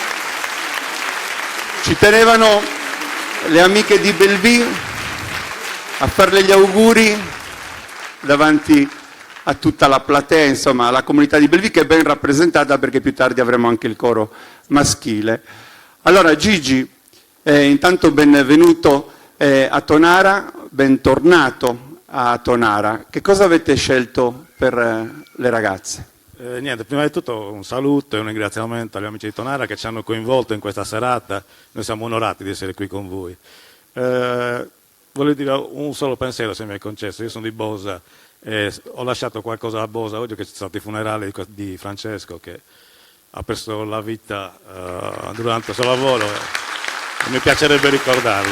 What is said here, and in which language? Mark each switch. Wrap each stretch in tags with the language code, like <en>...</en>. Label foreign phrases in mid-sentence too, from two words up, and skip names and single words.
<it>Ci tenevano le amiche di Belleville a farle gli auguri davanti a tutta la platea, insomma, alla comunità di Belleville, che è ben rappresentata perché più tardi avremo anche il coro maschile. Allora, Gigi, intanto benvenuto a Tonara, bentornato a Tonara. Che cosa avete scelto per le ragazze? Niente, prima di tutto un saluto e un ringraziamento agli amici di Tonara che ci hanno coinvolto in questa serata. Noi siamo onorati di essere qui con voi. Voglio dire un solo pensiero, se mi è concesso. Io sono di Bosa e ho lasciato qualcosa a Bosa oggi, che ci sono stati i funerali di Francesco, che ha perso la vita durante il suo lavoro, e mi piacerebbe ricordarlo.</it>